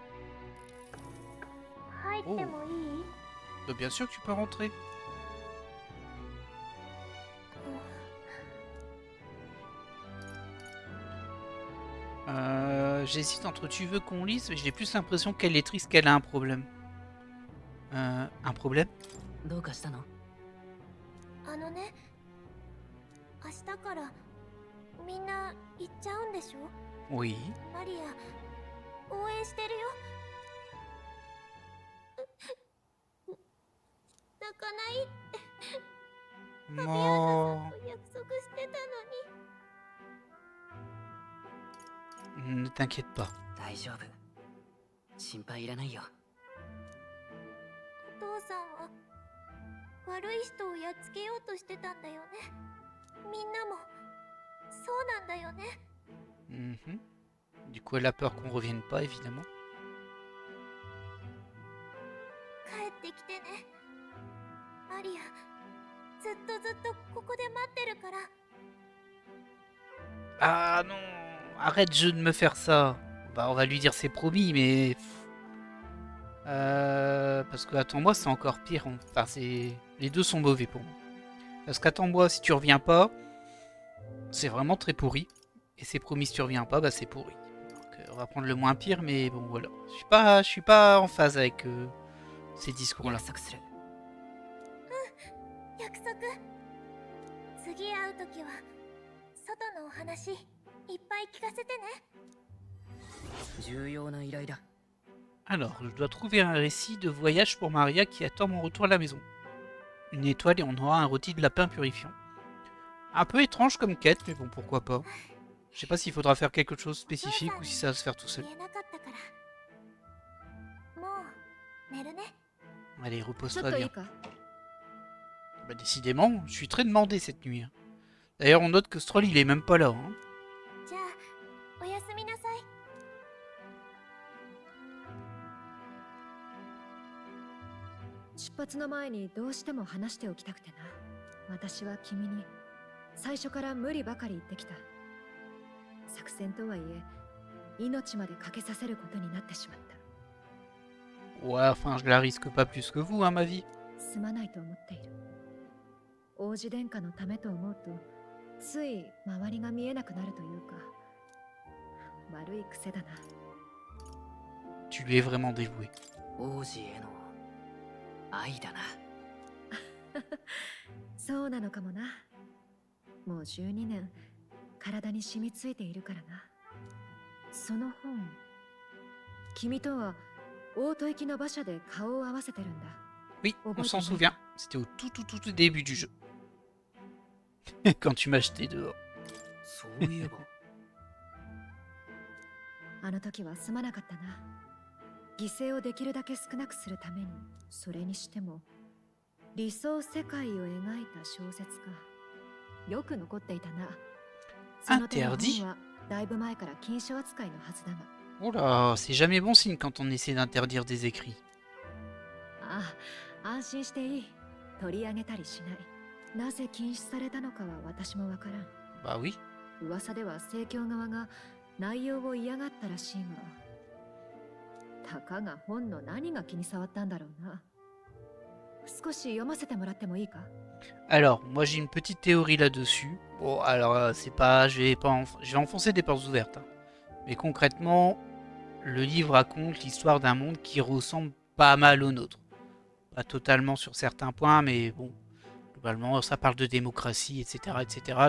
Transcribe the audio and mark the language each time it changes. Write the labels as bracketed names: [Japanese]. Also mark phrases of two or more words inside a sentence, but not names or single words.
[French] Oh, bah, bien sûr que tu peux rentrer. J'hésite entre tu veux qu'on lise, mais j'ai plus l'impression qu'elle est triste qu'elle a un problème. Un problème? [Japanese] どうかしたの？あのね、明日からみんな行っちゃうんでしょ？ [French] Oui. [Japanese] マリア、応援してるよ。泣かないってファビアーナさん [French] Moi... [Japanese] と約束してたのに。 [French] Ne t'inquiète pas. [Japanese] 大丈夫。心配いらないよ。お父さんは悪い人をやっつけようとしてたんだよね。みんなもそうなんだよね。 Mhm. [French] Du coup, elle a peur qu'on revienne pas, évidemment. [Japanese] 帰ってきてね。マリア、ずっとここで待ってるから。 [French] Ah non! Arrête de me faire ça! Bah, on va lui dire c'est promis, mais... parce que attends-moi, c'est encore pire. Enfin, c'est... Les deux sont mauvais pour moi. Parce qu'attends-moi, si tu reviens pas, c'est vraiment très pourri. Et c'est promis, si tu reviens pas, bah c'est pourri. Donc, on va prendre le moins pire, mais bon, voilà. Je suis pas en phase avec ces discours-là. [Japanese] 約束する。約束。次会うときは外のお話いっぱい聞かせてね。重要な依頼だ。 [French] Alors, je dois trouver un récit de voyage pour Maria qui attend mon retour à la maison. Une étoile et on aura un rôti de lapin purifiant. Un peu étrange comme quête, mais bon, pourquoi pas. Je sais pas s'il faudra faire quelque chose de spécifique ou si ça va se faire tout seul. [Japanese] 言えなかったから。もう寝るね。 [French] Allez, [Japanese] ちょっ [French] repose-toi [Japanese] とい [French] bien. [Japanese] いか？ [French] Bah, décidément, je suis très demandé cette nuit. D'ailleurs, on note que Stroll, il est même pas là. Hein. [Japanese] じゃあおやすみなさい。出発の前にどうしても話しておきたくてな。私は君に最初から無理ばかり言ってきた。作戦とはいえ、命までかけさせることになってしまった。 [French] Ouais, enfin, je la risque pas plus que vous, hein, ma vie. [Japanese] すまないと思っている。王子殿下のためと思うと、つい周りが見えなくなるというか、悪い癖だな。 [French] Tu lui es vraiment dévoué. [Japanese] 王子への愛だな。そうなのかもな。もう12年、体に染みついているからな。その本、君とは大戸行きの馬車で顔を合わせてるんだ。 [French] Oui, on s'en souvient. C'était au tout début du jeu. Quand tu m'as jeté dehors. [Japanese] そういえば。あの時はすまなかったな。犠牲をできるだけ少なくするために。それにしても理想世界を描いた小説か。よく残っていたな。その手の本はだいぶ前から禁書扱いのはずだが。 [French] Oh là, c'est jamais bon signe quand on essaie d'interdire des écrits. [Japanese] ああ、安心していい。取り上げたりしない。なぜ禁止されたのかは私もわからん。 [French] Bah oui. [Japanese] 噂では正教側が内容を嫌がったらしいが、たかが本の何が気に障ったんだろうな。少し読ませてもらってもいいか？ [French] Alors, moi j'ai une petite théorie là-dessus. Bon, alors c'est pas, je vais enfoncer des portes ouvertes. Hein. Mais concrètement, le livre raconte l'histoire d'un monde qui ressemble pas mal au nôtre. Pas totalement sur certains points, mais bon, globalement ça parle de démocratie, etc., etc.